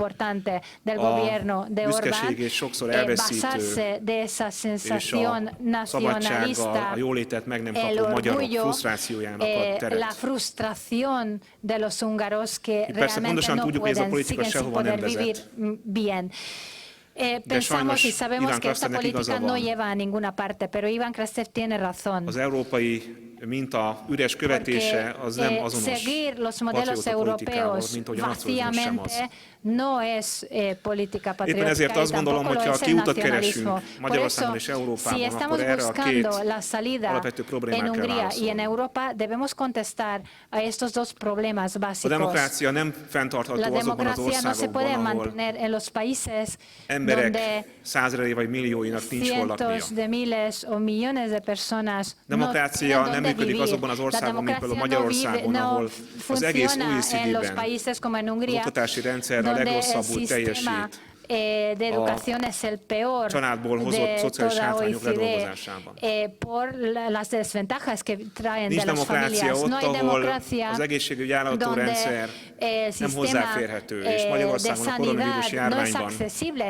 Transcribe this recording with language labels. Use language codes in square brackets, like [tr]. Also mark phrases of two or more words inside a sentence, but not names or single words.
[hu] A büszkeség és sokszor elveszítő, és a szabadsággal, a jólétet meg nem kapó magyarok frusztrációjának a teret. Itt persze pontosan tudjuk, hogy ez a politika sehova nem vezet. [es] Pensamos y sabemos que esta política no lleva a ninguna parte, pero Iván Krastev tiene razón. [hu] Az európai minta üres követése az nem azonos patrióta politikával, mint ahogy a nacionalizmus sem az. [es] No es política patriótica. [hu] Éppen ezért azt gondolom, hogy ha kiutat keresünk Magyarországon és Európában, akkor erre a két alapvető problémára kell válaszolni. A demokrácia nem fenntartható azokban az országokban, ahol emberek százezrei vagy millióinak nincs hol laknia. Demokrácia nem működik azokban az országokban, mint például Magyarországon, ahol az egész OECD-ben az oktatási rendszer a legrosszabbul teljesít. [es] de educación es el peor de toda OECD por las desventajas que traen de las familias. No hay democracia donde el sistema de sanidad no es accesible.